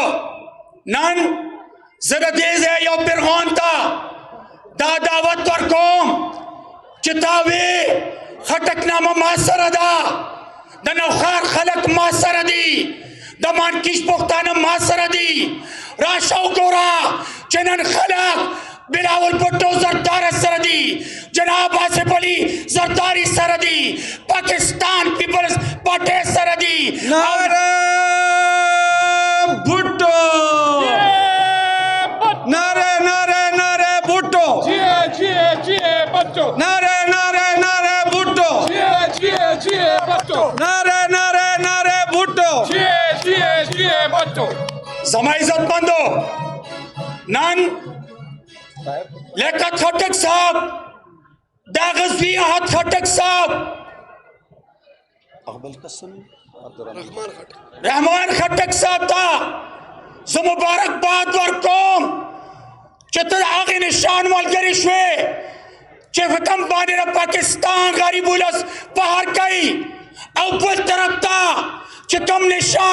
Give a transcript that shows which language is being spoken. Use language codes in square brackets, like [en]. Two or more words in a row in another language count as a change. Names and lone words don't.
[ps] نن زه د دې ځای یو پیغام ته دا دعوت ورکوم چې تا وی خټکنامه ما سره ده د نوښار خلک ما سره دي د مانکیش پښتانه ما سره دي راشه وګوره چې نن خلک بلاول بھٹو زرداری سره دي جناب آصف علي زرداری سره دي پاکستان پیپلز پارټي سره دي [ur] نعرہ بھٹو نعرہ نعرہ نعرہ بھٹو نعرہ نعرہ نعرہ بھٹو نعرہ نعرہ نعرہ بھٹو [ps] زما عزتمندو نن لیاقت خټک صاحب دا غزوی احد خټک صاحب رحمان خټک صاحب ته زه مبارکباد ورکوم چې ته د هغې نشان ملګري شوې چې په کوم باندې د پاکستان غریب ولس فخر کوي او بل طرف ته چې کوم نشان